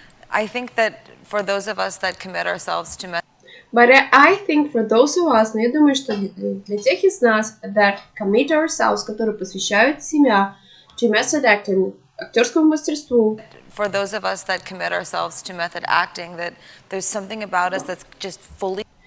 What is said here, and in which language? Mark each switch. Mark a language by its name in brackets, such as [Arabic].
[English] I think that for those of us that commit ourselves to method But I think for those of us, [Russian] но я думаю, что для тех из нас [English] that commit ourselves, [Russian] которые посвящают себя [English] to method acting, [Russian] актерскому мастерству, [English] for those of us that commit ourselves to method acting, that there's something about us that's just fully